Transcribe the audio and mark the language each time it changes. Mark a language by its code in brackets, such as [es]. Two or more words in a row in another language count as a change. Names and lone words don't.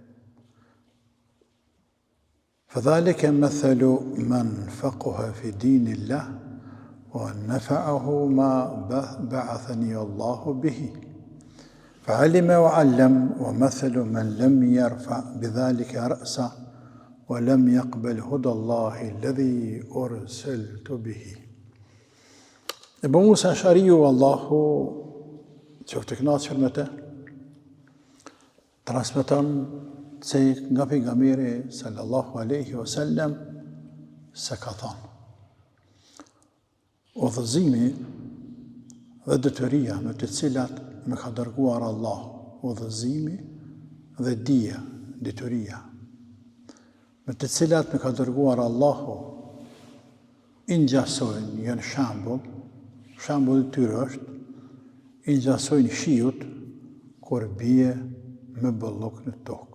[ar] فذلك مثل من فقه في دين الله ونفعه ما بعثني الله به فعلم وعلم، ومثل من لم يرفع بذلك رأسه ولم يقبل هدى الله الذي أرسلت به. [sq] Ebu Musa Ash'ariu, Allahu qoftë i kënaqur me të, transmeton se nga pejgamberi [ar] صلى الله عليه وسلم [sq] se ka thënë: udhëzimi dhe detyria me të cilat më ka dërguar Allahu, udhëzimi dhe dija, detyria me të cilat më ka dërguar Allahu, i ngjasojnë, janë shembull i tyre është, i ngjasojnë shiut kur bie me bollok në tokë.